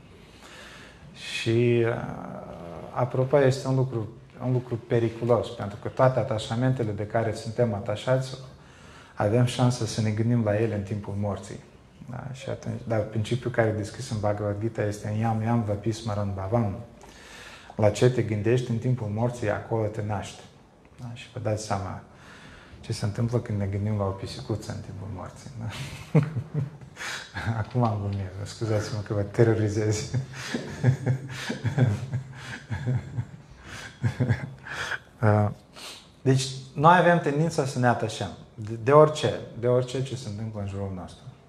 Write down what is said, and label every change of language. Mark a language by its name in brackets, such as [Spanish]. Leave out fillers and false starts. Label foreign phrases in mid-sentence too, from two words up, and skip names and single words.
[Romanian] Și, apropo, este un lucru periculos, pentru că toate atașamentele de care suntem atașați, avem șansa să ne gândim la ele în timpul morții. Da? Și atunci, dar principiul care e descris în Bhagavad Gita este [Sanskrit] Yam vapi smaran bhavam. [Romanian] La ce te gândești în timpul morții, acolo te naști. Da? Și vă dați seama ce se întâmplă când ne gândim la o pisicuță în timpul morții. Da? Acum am glumit, scuzați-mă că vă terorizez. Deci, noi avem tendința să ne atașăm de orice ce se întâmplă în jurul nostru.